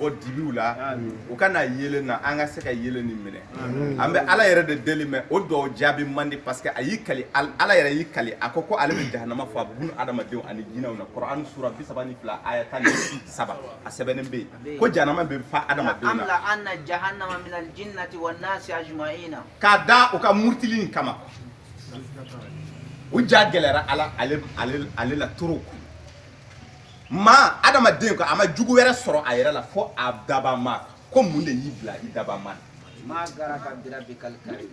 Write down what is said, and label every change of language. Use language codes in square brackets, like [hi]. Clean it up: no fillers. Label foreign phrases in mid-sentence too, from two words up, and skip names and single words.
[bm] bɔ dibiw la u ka na yelen na an ka se ka yelen nin minɛ an bɛ ala yɛrɛ de deli mɛ o dɔw jaabi man di parce que a y'i kali ala yɛrɛ y'i kali a ko ale bɛ jahanama fɔ bun adamadenw ani jinɛw na Qur'an sura 32 aya 17 a sɛbɛnnen bɛ yen ko jahanama bɛ fa adamadenw na [ar] لأملأن جهنم من الجنة والناس أجمعين [bm] k'a da u ka murtili in kama u ja gɛlɛra ale la toro ma adamaden ko a ma jugu wɛrɛ sɔrɔ a yɛrɛ la fo a daba ma ko mun de y'i bila i daba ma [ar] ما غرك بربك الكريم